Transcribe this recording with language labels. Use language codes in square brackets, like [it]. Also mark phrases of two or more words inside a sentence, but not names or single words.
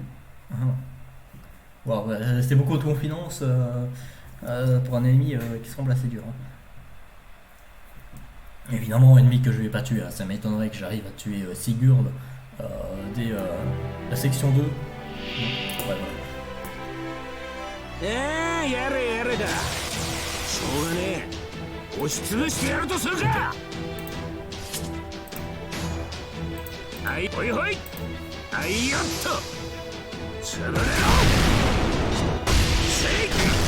[fr] Wow, c'est beaucoup de confiance pour un ennemi qui semble assez dur. Hein. Évidemment, ennemi que je vais pas tuer. Hein. Ça m'étonnerait que j'arrive à tuer Sigurd dès la section 2. Ouais, voilà. [ja] やれやれだ。しょうがねえ。押しつぶしてやるとするか。はい、ほいほい。はいよっと。潰れろ。シェイク。